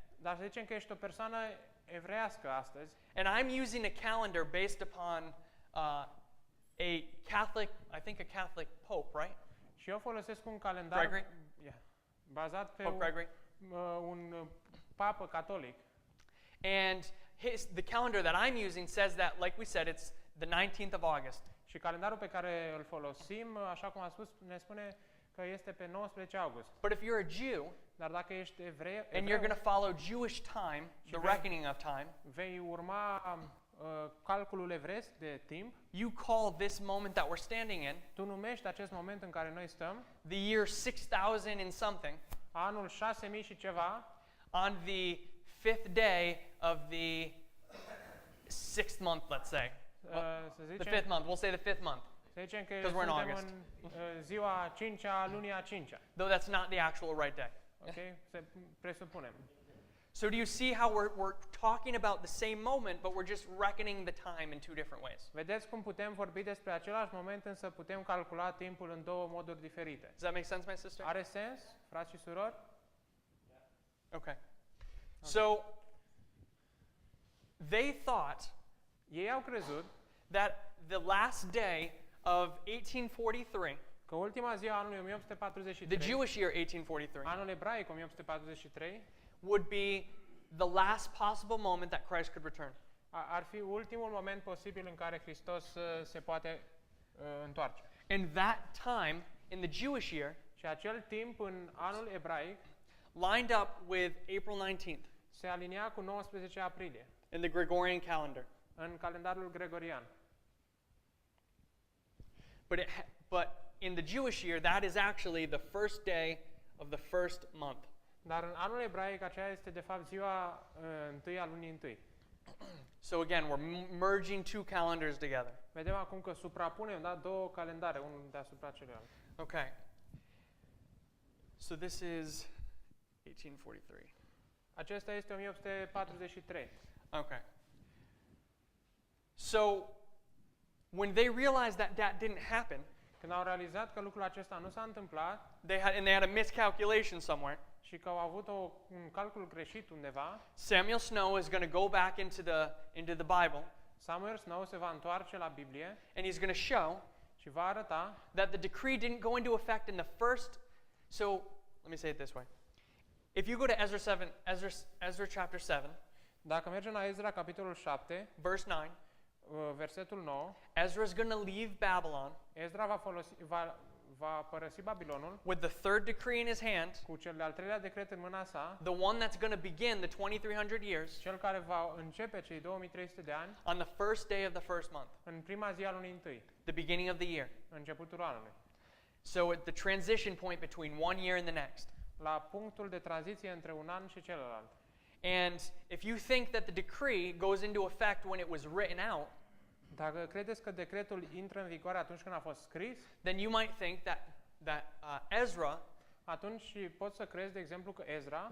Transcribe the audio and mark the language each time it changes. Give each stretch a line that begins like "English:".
Romanian: Dar să zicem că ești o persoană evreiască astăzi
English: And I'm using a calendar based upon a Catholic, I think a Catholic Pope, right?
Romanian: și eu folosesc un calendar
English: Gregory?
Romanian: bazat pe
English: Pope Gregory.
Romanian: un papă catolic.
English: And the calendar that I'm using says that, like we said, it's the 19th of August.
Romanian: Și calendarul pe care îl folosim, așa cum am spus, ne spune că este pe 19 august.
English: But if you're a Jew
Romanian: Dar dacă ești evreu,
English: and you're going to follow Jewish time, the reckoning of time,
Romanian: vei urma calculul evreiesc de timp,
English: you call this moment that we're standing in
Romanian: tu numești acest moment în care noi stăm,
English: the year 6000 and something,
Romanian: anul 6000 și ceva,
English: on the 5th day of the 6th month, let's say.
Romanian: să
English: The
Romanian: zicem,
English: 5th month, we'll say the 5th month,
Romanian: să zicem că
English: 'cause we're in
Romanian: suntem
English: August.
Romanian: în ziua 5-a, lunii a 5-a.
English: though that's not the actual right day.
Romanian: Ok? Să presupunem.
English: So do you see how we're talking about the same moment, but we're just reckoning the time in two different ways?
Romanian: Vedeți cum putem vorbi despre același moment, însă putem calcula timpul în două moduri diferite.
English: Does that make sense, my sister?
Romanian: Are sens, frați și surori?
English: Okay. So they thought
Romanian: Ei au crezut
English: that the last day of 1843,
Romanian: că ultima zi a anului 1843,
English: the Jewish year 1843,
Romanian: anul ebraic 1843,
English: would be the last possible moment that Christ could return.
Romanian: ar fi ultimul moment posibil în care Hristos se poate întoarce.
English: And that time in the Jewish year
Romanian: Și acel timp în anul ebraic
English: lined up with April 19th
Romanian: se alinia cu 19 aprilie
English: in the Gregorian calendar.
Romanian: în calendarul gregorian.
English: But in the Jewish year, that is actually the first day of the first month.
Romanian: Dar în anul ebraic aceea este de fapt ziua întâi a lunii întâi.
English: So again, we're merging two calendars together.
Romanian: Vedem acum că suprapunem, da, două calendare, unul deasupra celuilalt.
English: Okay. So this is 1843.
Romanian: Acesta este 1843.
English: Okay. So when they realized that that didn't happen,
Romanian: Când au realizat că lucrul acesta nu s-a întâmplat
English: they had a miscalculation somewhere,
Romanian: și că au avut un calcul greșit undeva,
English: Samuel Snow is going to go back into the Bible,
Romanian: Samuel Snow se va întoarce la Biblie
English: and he's going to show
Romanian: și va arăta
English: that the decree didn't go into effect in the first. So let me say it this way: if you go to Ezra chapter 7,
Romanian: dacă mergem la Ezra capitolul 7,
English: verse 9,
Romanian: versetul 9,
English: Ezra is going to leave Babylon
Romanian: Ezra va părăsi Babilonul
English: with the third decree in his hand,
Romanian: cu cel de-al treilea decret în mâna sa,
English: the one that's going to begin the 2300 years
Romanian: cel care va începe cei 2300 de ani
English: on the first day of the first month,
Romanian: în prima zi a lunii întâi,
English: the beginning of the year.
Romanian: începutul anului,
English: So at the transition point between one year and the next.
Romanian: la punctul de tranziție între un an și celălalt.
English: And if you think that the decree goes into effect when it was written out,
Romanian: Dacă credeți că decretul intră în vigoare atunci când a fost scris,
English: then you might think that Ezra,
Romanian: atunci poți să crezi, de exemplu, că Ezra,